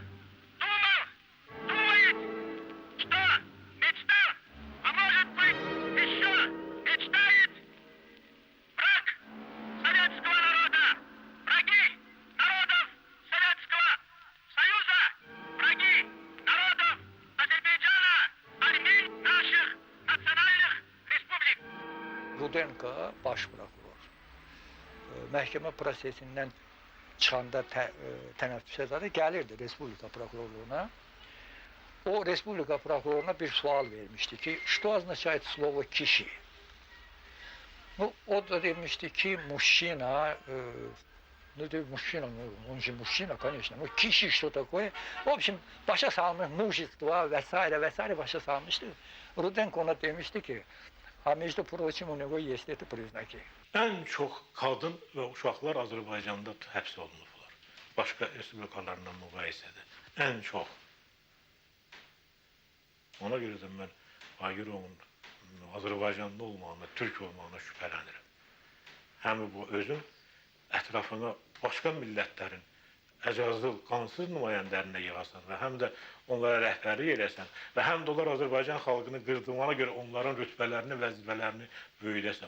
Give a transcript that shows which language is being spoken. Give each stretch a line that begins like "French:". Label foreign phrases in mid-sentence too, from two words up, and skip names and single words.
Russian: думает, что мечтал, а может быть еще мечтает враг советского народа, враги народов Советского Союза, враги народов Азербайджана, Армении, наших национальных республик.
Azerbaijani: Rudenko baş prokuror məhkəmə prosesindən çıxanda tənəffüsə zadı gəlirdi Respublika prokurorluğuna. O Respublika prokuroruna bir sual vermişdi ki,
Russian: что означает слово kişi?
Azerbaijani: Ну, o da demişti ki,
Russian: мужчина, ну, мужчина, он же мужчина, конечно, ну, kişi что такое? В общем,
Azerbaijani: başa salmış, mужество vesaire başa salmıştı. Rudenko ona demişti ki,
Russian: а между прочим, у него есть это признаки.
Azerbaijani: Ən çox qadın və uşaqlar Azərbaycanda həbs olunublar. Başqa respublikalarla müqayisədə. Ən çox. Ona görə də mən Baqirovun Azərbaycanlı olmağına, Türk olmağına şübhələnirəm. Həm bu özün ətrafına başqa millətlərin əcazlı, qansız nümayəndələrinə yığasan və həm də onlara rəhbərlik eləsən və həm də onlar Azərbaycan xalqını qırdırmana görə onların rütbələrini, vəzifələrini böyüdəsən.